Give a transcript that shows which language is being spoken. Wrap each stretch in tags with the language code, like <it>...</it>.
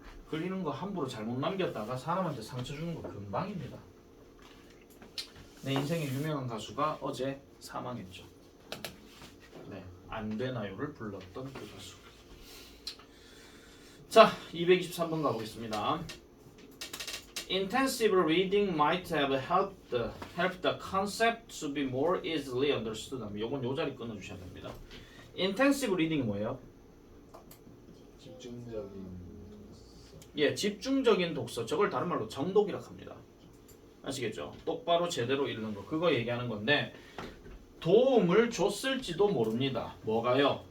<ko>걸리는 거 함부로 잘못 남겼다가 사람한테 상처 주는 거 금방입니다. 내 인생의 유명한 가수가 어제 사망했죠. 네, 안 되나요를 불렀던 그 가수. 자, 223번 가보겠습니다.</ko> <en>Intensive reading might have helped the concept to be more easily understood.</en> <ko>요건 요 자리 끊어주셔야 됩니다.</ko> <en>Intensive reading</en> <ko>이 뭐예요? 집중적인 예, 집중적인 독서. 저걸 다른 말로 정독이라고 합니다. 아시겠죠? 똑바로 제대로 읽는 거. 그거 얘기하는 건데 도움을 줬을지도 모릅니다. 뭐가요?</ko>